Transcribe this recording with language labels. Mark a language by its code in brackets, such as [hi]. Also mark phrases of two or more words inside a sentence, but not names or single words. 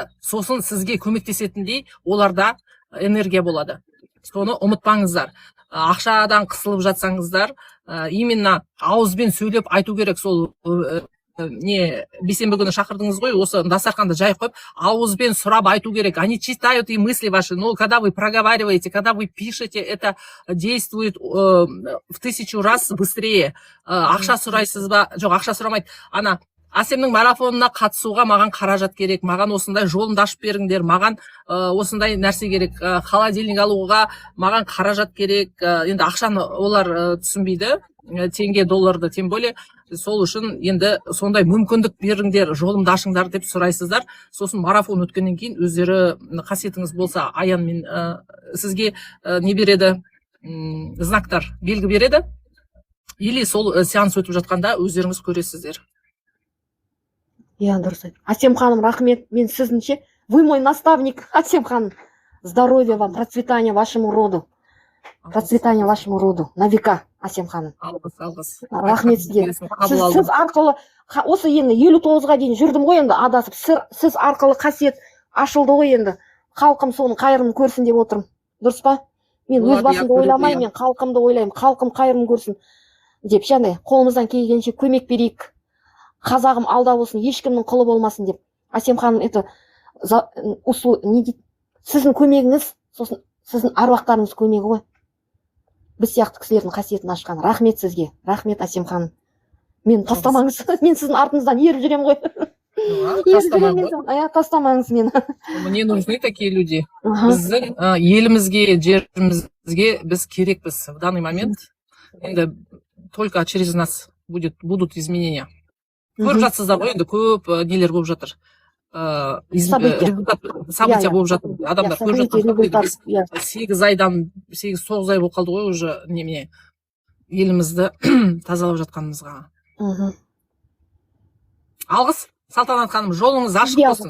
[kk] Сосын сізге көмектесетіндей оларда энергия болады. Соны ұмытпаңыздар. Ақшадан қысылып жатсаңыздар, именно ауызбен сөйлеп айту керек. Сол бейсенбі күні шақырдыңыз ғой, осы дастарханды жайып қойып, ауызбен сұрап айту керек. [ru] Они читают и мысли ваши, но когда вы проговариваете, когда вы пишете, это действует в 1000 раз быстрее. [kk] Ақша сұрайсыз ба? Жоқ, ақша сұрамайды. Ана Асемнің марафонына қатысуға маған қаражат керек, маған осындай жолымды ашып беріңдер, маған осындай нәрсе керек, холодильник алуға маған қаражат керек. Енді ақшаны олар түсінбейді, теңге, долларды, [ru] тем более. [kk] Сол үшін енді сондай мүмкіндік беріңдер, жолымды ашыңдар деп сұрайсыздар. Сосын марафон өткеннен кейін өздері қасиетіңіз болса, аян мен сізге не береді, знактар, белгі береді. Или сол сеанс өтіп жатқанда өздеріңіз көресіздер. Я дұрыс айтты. Асем ханым, рахмет. Мен сіздіңше, [ru] вы мой наставник, Асем ханым. Здоровья вам, процветания вашему роду. Процветания вашему роду. На века, [kk] Асем ханым. Алғыс. Рахмет сізге. Сіз арқылы, осы енді 59-ға дейін жүрдім ғой енді адасып. Сіз арқылы қасиет ашылды ғой енді. Халқым соның қайырын көрсін деп отырмын. Дұрыс па? Мен өз басымды ойламаймын, мен халқымды ойлаймын. Халқым қайырын көрсін деп, және қолымыздан келгенше көмек берейік. Қазағым алда болсын, ешкімнің құлы болмасын деп. Асем ханым, это сіздің көмегіңіз, сосын сіздің аруақтарыңыз көмегі ғой. Біз сияқты кісілердің қасиетін ашқан. Рахмет сізге. Рахмет, Асем ханым. Мен тастамаңыз. Мен сіздің артыңыздан еріп жүрем ғой. Тастамаңыз мені. [ru] Мне нужны такие люди. [kk] Аха. Біздің елімізге, жерімізге біз керекпіз [ru] в данный момент. Енді только через нас будут изменения. [kk] Көріп жатсыздар ғой, енді көп нелер болып жатыр. События болып жатыр. Адамдар көріп жатыр. 8 айдан 8-9 ай болып қалды ғой уже немене елімізді тазалап жатқанымызға. Алғыс, Салтанат ханым, жолыңыз ашық болсын.